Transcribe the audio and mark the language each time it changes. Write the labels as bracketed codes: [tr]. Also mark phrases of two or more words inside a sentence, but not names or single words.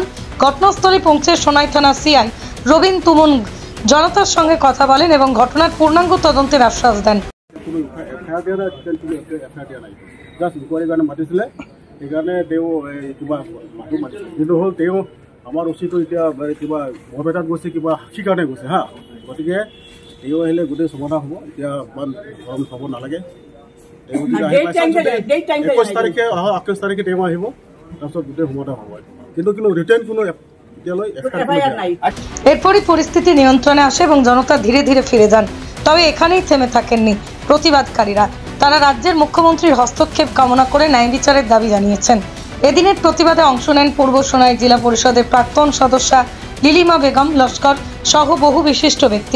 [bn] ঘটনাস্থলে পৌঁছে সোনাই থানা সিআই রবিন তুমুন জনতার সঙ্গে কথা বলেন এবং ঘটনার পূর্ণাঙ্গ তদন্তের আশ্বাস দেন। [as] আমার উচিত এতিয়া কিবা বৰপেটাত গৈছে, কিবা সাক্ষী কাৰণে গৈছে হা, গতিকে তেওঁ আহিলে গোটেই সমাধান হ'ব। এতিয়া ইমান গৰম হ'ব নালাগে। 21 তাৰিখে 28 তাৰিখে তেওঁ আহিব, তাৰপিছত গোটেই সমাধান হ'ব। [bn] কিন্তু রিটার্ন কোনো এরপরই পরিস্থিতি নিয়ন্ত্রণে আসে এবং জনতা ধীরে ধীরে ফিরে যান। তবে এখানেই থেমে থাকেননি প্রতিবাদকারীরা। তারা রাজ্যের মুখ্যমন্ত্রীর হস্তক্ষেপ কামনা করে ন্যায় বিচারের দাবি জানিয়েছেন। এদিনের প্রতিবাদে অংশ নেন পূর্ব সোনাই জেলা পরিষদের প্রাক্তন সদস্যা লিলিমা বেগম লস্কর সহ বহু বিশিষ্ট ব্যক্তি।